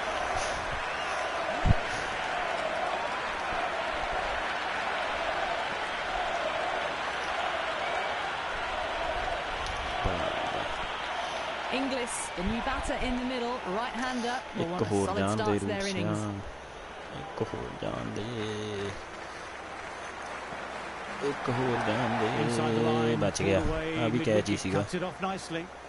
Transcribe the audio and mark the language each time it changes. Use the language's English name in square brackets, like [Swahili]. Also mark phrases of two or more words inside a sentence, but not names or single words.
[English] Inglis, the new batter in the middle, right-hander, will [Punjabi] ਇੱਕ [English] want a [Punjabi] ਹੋਰ [English] solid [Punjabi] ਜਾਣ [English] start [Punjabi] ਦੇ [English] to their innings. [Punjabi] ਇੱਕ ਹੋਰ ਜਾਣ ਦੇ, ਇੱਕ ਹੋਰ ਜਾਣ [English] Inside the [Punjabi] ਦੇ, [English] line, [Punjabi] ਬਚ ਗਿਆ। [English] pulled away, [Punjabi] ਆ ਵੀ ਕੈਚ ਹੀ [English] mid-wicket, [Punjabi] ਸੀਗਾ। [English] cuts it off nicely.